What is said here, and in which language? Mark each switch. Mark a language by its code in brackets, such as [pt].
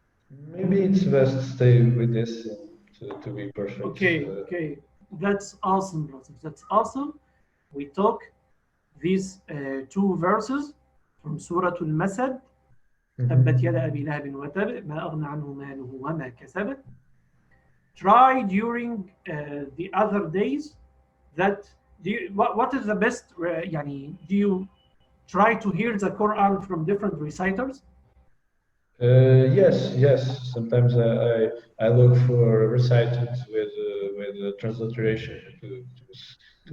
[en] Maybe it's best to stay with this to be perfect. Okay. That's awesome, brothers. That's awesome. We took these 2 verses from Surat al-Masad. [ar] تبت يد أبي لهب وتب ما أغنى عنه ماله وما كسب. [en] Try during the other days that what is the best do you try to hear the Quran from different reciters? Yes. Sometimes I look for recitals with transliteration to